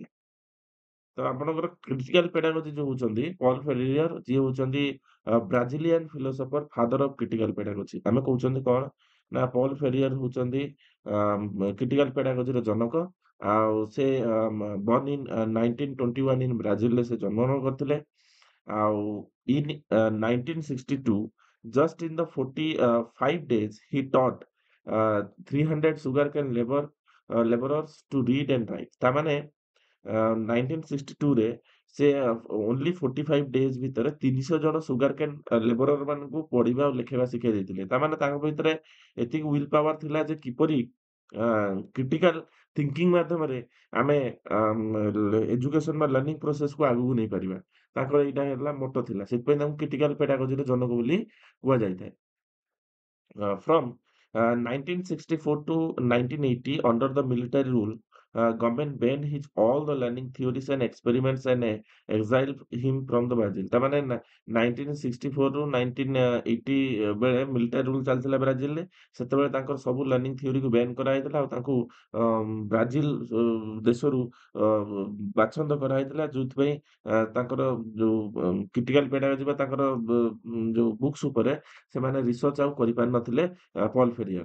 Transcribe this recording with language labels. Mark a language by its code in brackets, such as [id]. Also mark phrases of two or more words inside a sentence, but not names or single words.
[or] ତ ଆପଣଙ୍କର [en] critical pedagogy [or] ଯୋଉ ହଉଛନ୍ତି ପଲ୍ ଫେରିୟର, ଯିଏ ହଉଛନ୍ତି [en] Brazilian philosopher, father of critical pedagogy. [or] ଆମେ କହୁଛନ୍ତି କଣ ନା ପଲ୍ ଫେରିୟର ହଉଛନ୍ତି [en] critical pedagogyର [or] ଜନକ। ଆଉ ସେ [en] born in 1921 in Brazilରେ [or] ସେ ଜନ୍ମଗ୍ରହଣ କରିଥିଲେ। [en] ଆଉ in 1962, just in the 45 days, he taught 300 sugarcane laborers to read and write। [or] ତା ମାନେ 1962 ରେ ସେ [en] only 45 days [or] ଭିତରେ 300 ଜଣ [en] sugarcane laborer [or] ମାନଙ୍କୁ ପଢିବା ଆଉ ଲେଖିବା ଶିଖେଇ ଦେଇଥିଲେ। ତା ମାନେ ତାଙ୍କ ଭିତରେ ଏତିକି [en] will power [or] ଥିଲା ଯେ କିପରି [en] critical thinking [or] ମାଧ୍ୟମରେ ଆମେ ଏଜୁକେସନ ବା [en] learning processକୁ [or] ଆଗକୁ ନେଇପାରିବା। ତାଙ୍କର ଏଇଟା ହେଲା ମୋଟୋ ଥିଲା। ସେଥିପାଇଁ ତାଙ୍କୁ [en] critical pedagogyର [or] ଜନକ ବୋଲି କୁହାଯାଇଥାଏ। [en] From 1964 to 1980, under the military rule, government banned his all the learning theories and experiments and exiled him from the Brazil। [or] ତା ମାନେ 1964 ରୁ 1980 ବେଳେ [en] military rule [or] ଚାଲିଥିଲା ବ୍ରାଜିଲରେ। ସେତେବେଳେ ତାଙ୍କର ସବୁ [en] learning theoryକୁ [or] ବ୍ୟାନ୍ କରାଯାଇଥିଲା ଆଉ ତାଙ୍କୁ ବ୍ରାଜିଲ ଦେଶରୁ ବାଛନ୍ଦ କରାଯାଇଥିଲା। ଯୋଉଥିପାଇଁ ତାଙ୍କର ଯୋଉ [en] critical pedagogy [or] ବା ତାଙ୍କର ଯୋଉ ବୁକ୍ସ ଉପରେ ସେମାନେ ରିସର୍ଚ୍ଚ ଆଉ କରିପାରିନଥିଲେ ପଲ୍ ଫେରିୟର।